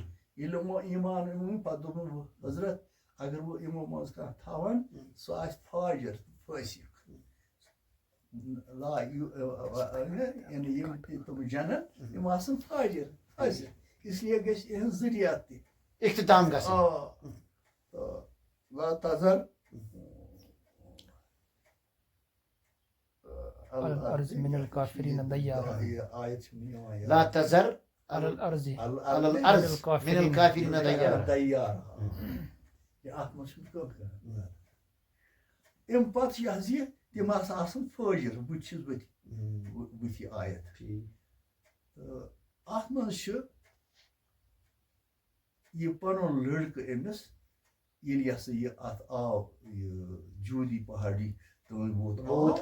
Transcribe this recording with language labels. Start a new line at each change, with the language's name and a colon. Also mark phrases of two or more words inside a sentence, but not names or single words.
Kashmiri: ییٚلہِ یِمو ایٖمان أنۍ پتہٕ دوٚپُن حضرت اگر بہٕ یِمو منٛز کانٛہہ تھاوان سُہ آسہِ فاجر فٲسِق یعنی یِم تہِ تِم جنت یِم آسن فاجر فٲسِق اسلیے گژھِ یِہٕنٛز ذٔریعات تہِ اختتام گژھِ
Arabic: لا تذر الأرض من الكافرين ديارا لا تذر على الأرض على الأرض من الكافرين ديارا
Kashmiri: اَتھ منٛز چھُ کٲم کران اَمہِ پتہٕ چھِ یہِ حظ یہِ تِم ہسا آسان فٲجر بہٕ تہِ چھُس بٕتھِ آیت تہٕ اَتھ منٛز چھُ یہِ پنُن لڑکہٕ أمِس ییٚلہِ یہِ ہسا یہِ اَتھ آو یہِ جوٗدی پہاڑی تہٕ ووت